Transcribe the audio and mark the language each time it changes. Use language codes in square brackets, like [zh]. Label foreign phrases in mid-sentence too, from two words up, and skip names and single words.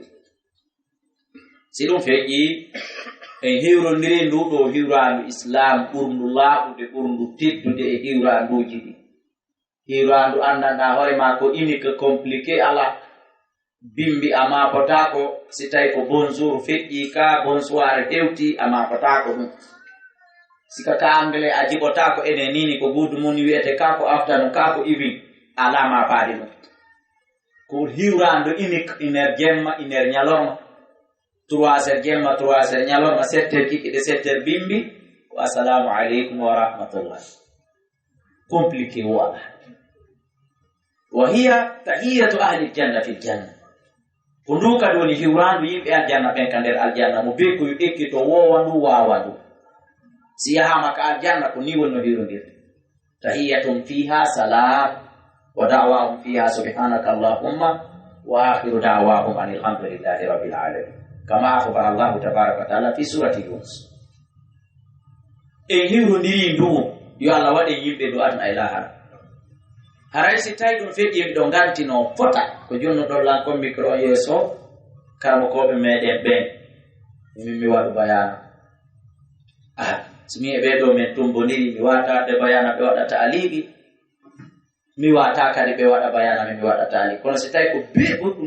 [ff] Si ɗum feƴƴi en hiwrodiri nduɗo hiwrandu islam ɓurndu laaɓude ɓurndu teddude e hiwranduji ɗi hiwrandu andanɗa hoore ma ko [fr] unique compliqué [ff] ala bimbi ama potako si tawi ko bonjour feƴƴi ka bonsoir hewti ama potako ɗum sika ka anglais a jiɓotako ene nini ko good mum wiyete kako afternoon kako evening alama paari ɗum ko hiwrando unique iner jemma iner ñalorma 3 heures jemma 3 heures ñalorma 7 heures kikiɗe 7 heures bimbi ko [ar] السلام عليكم ورحمة الله compliqué ولا وهي تحية أهل الجنة في الجنة [ff] ko ndu kadi woni hiwrandu yimɓe aljanna ɓen ka nder aljanna mo be ko ekkito wowa ndu wawa ndu si yahama ka aljanna ko ni wonno hiwrodirde [ar] تحيتهم فيها سلام ودعواهم فيها سبحانك اللهم وآخر دعواهم أن الحمد لله رب العالمين كما أخبر الله تبارك وتعالى في سورة يونس. [ff] En hiwrodiri ndu yo Allah waɗe yimɓe do adna e lahara haray si tawi ɗum feƴƴi ɗo ngantino fota ko jonno ɗollan ko micro yeeso karmokoɓe meɗen ɓen min mi waɗu bayana somi e ɓeɗo men tumboniri mi wata ɓe bayana ɓe waɗata aliɓi mi wata kadi ɓe waɗa bayana min mi waɗata aliɓi kono si tawi ko be goɗɗum